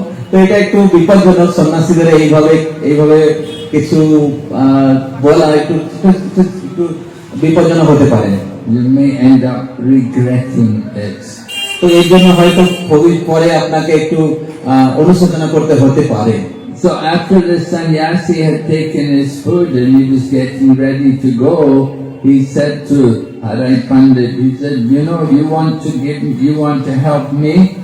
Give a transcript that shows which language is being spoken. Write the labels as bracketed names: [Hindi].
[Bangla] তো এটা একটু বিপজ্জনক সন্ন্যাসীদের এইভাবে কিছু বলা একটু বিপজ্জনক হতে পারে। [English] You may end up regretting it. [Bangla] তো এই জন্য হয়তো পরে আপনাকে একটু অনুশোচনা করতে হতে পারে। [English] So after the sannyasi had taken his food and he was getting ready to go, he said to Harai Pandit, he said, you want to help me?